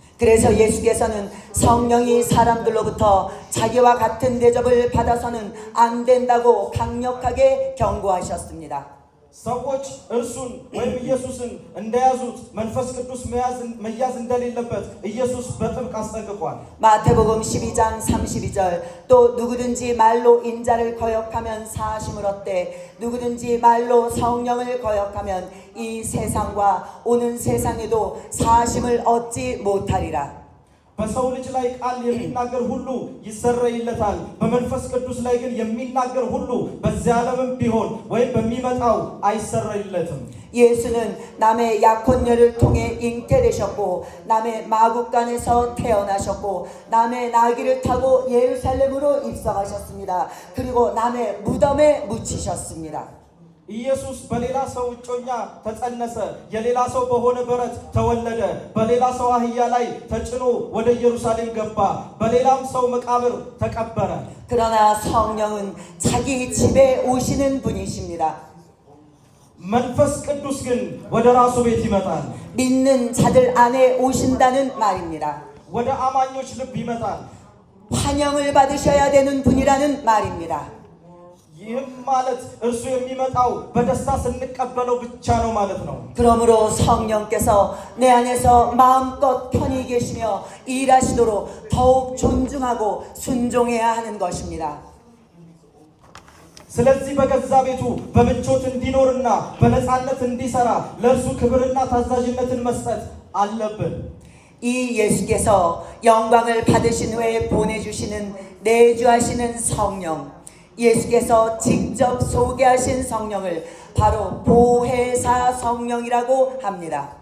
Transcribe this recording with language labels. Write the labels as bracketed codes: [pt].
[ko] 그래서 예수께서는 성령이 사람들로부터 자기와 같은 대접을 받아서는 안 된다고 강력하게 경고하셨습니다. [am] ሰዎች እርሱን ወይም ኢየሱስን እንደያዙት መንፈስ ቅዱስ መያዝ እንደሌለበት ኢየሱስ በጥብቅ አስጠንቅቋል [ko] 마태복음 12장 32절 또 누구든지 말로 인자를 거역하면 사심을 얻되 누구든지 말로 성령을 거역하면 이 세상과 오는 세상에도 사심을 얻지 못하리라. [am] በሰው ልጅ ላይ ቃል የሚናገር ሁሉ ይሰረይለታል በመንፈስ ቅዱስ ላይ ግን የሚናገር ሁሉ በዚያ ዓለምም ቢሆን ወይም በሚመጣው አይሰረይለትም [ko] 예수는 남의 약혼녀를 통해 잉태되셨고 남의 마구간에서 태어나셨고 남의 나귀를 타고 예루살렘으로 입성하셨습니다. 그리고 남의 무덤에 묻히셨습니다. [am] ኢየሱስ በሌላ ሰው እጮኛ ተጸነሰ የሌላ ሰው በሆነ በረት ተወለደ በሌላ ሰው አህያ ላይ ተጭኖ ወደ ኢየሩሳሌም ገባ በሌላም ሰው መቃብር ተቀበረ [ko] 그러나 성령은 자기 집에 오시는 분이십니다. [am] መንፈስ ቅዱስ ግን ወደ ራሱ ቤት ይመጣል [ko] 믿는 자들 안에 오신다는 말입니다. [am] ወደ አማኞች ልብ ይመጣል [ko] 환영을 받으셔야 되는 분이라는 말입니다. [am] ይህም ማለት እርሱ የሚመጣው በደስታ ስንቀበለው ብቻ ነው ማለት ነው [ko] 그러므로 성령께서 내 안에서 마음껏 편히 계시며 일하시도록 더욱 존중하고 순종해야 하는 것입니다. [am] ስለዚህ በገዛ ቤቱ በምቾት እንዲኖርና በነፃነት እንዲሰራ ለእርሱ ክብርና ታዛዥነትን መስጠት አለብን [ko] 이 예수께서 영광을 받으신 후에 보내주시는 내주하시는 성령 예수께서 직접 소개하신 성령을 바로 보혜사 성령이라고 합니다.